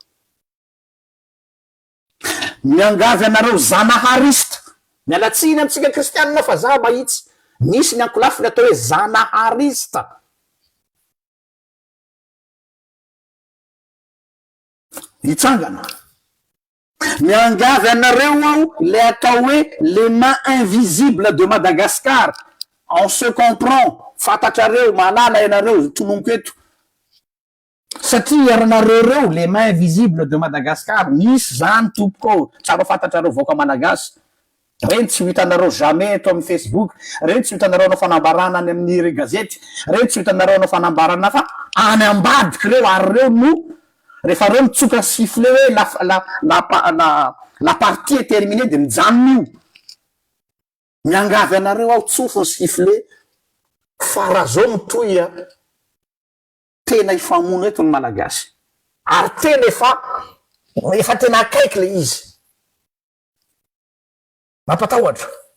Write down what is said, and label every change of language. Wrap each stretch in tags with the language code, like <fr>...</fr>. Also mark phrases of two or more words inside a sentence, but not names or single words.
<mg>miangavy anareo zanahariste mialatsiny amitsika kristianina fa za mahitsy misy ny ankolafiny atao hoe zanahariste itsangana miangavy anareo ao le atao hoe les mains invisibles de Madagascar</mg> <fr>on se comprend</fr> <mg>fantatrareo malala ianareo tononoko eto satria aranareo reo les mains invisibles de Madagascar misy zany tompoko tsara fantatrareo voaka malagasy reny tsy hitanareo jamais eto amin'ny Facebook reny tsy hitanareo anao fanambarana any amin'ny re gazety reny tsy hitanareo anao fanambarana fa any ambadiky reo ary reo no rehefa reo mitsoka siffle hoe</mg> <fr>la partie est terminée</fr> <mg>de mijanona io miangavy anareo ao tsofony siffle farazao mitoya tena ifamono eto ny malagasy ary tena efa tena akaiky le izy mampatahotra</mg>